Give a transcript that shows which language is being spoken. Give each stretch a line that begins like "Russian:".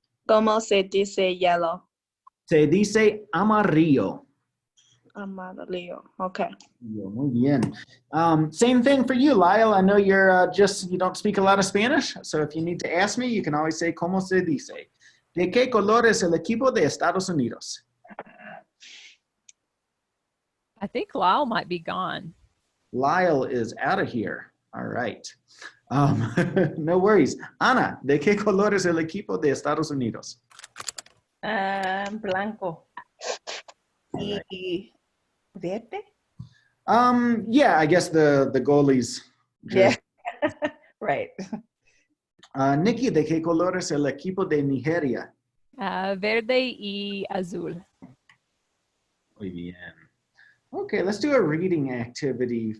Spanish: ¿Cómo se dice yellow? Se dice amarillo. Amarillo. Okay. Muy bien.
English: Same thing for you, Lyle. I know you're you don't speak a lot of Spanish, so if you need to ask me, you can always say
Spanish: ¿Cómo se dice? ¿De qué color es el equipo de Estados Unidos?
English: I think Lyle might be gone. Lyle is out of here. All right. No worries.
Spanish: Ana, ¿de qué color es el equipo de Estados Unidos? Blanco.
English: All right.
Spanish: Y verde?
English: Yeah, I guess the goalies. Yeah. Right.
Spanish: Nikki, ¿de qué color es el equipo de Nigeria? Verde y azul. Muy bien.
English: Okay, let's do a reading activity.